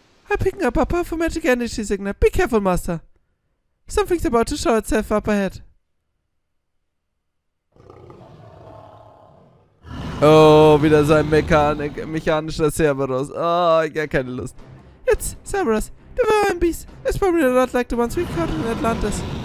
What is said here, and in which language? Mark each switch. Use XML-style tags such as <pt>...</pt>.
<en>I'm picking up a powerful magic energy signal. Be careful, Master. Something's about to show itself up ahead.</en> <de>Oh, wieder so ein mechanischer Cerberus. Oh, ich hab keine Lust.</de> <en>It's Cerberus, the Divine Beast. It's probably a lot like the ones we caught in Atlantis.</en>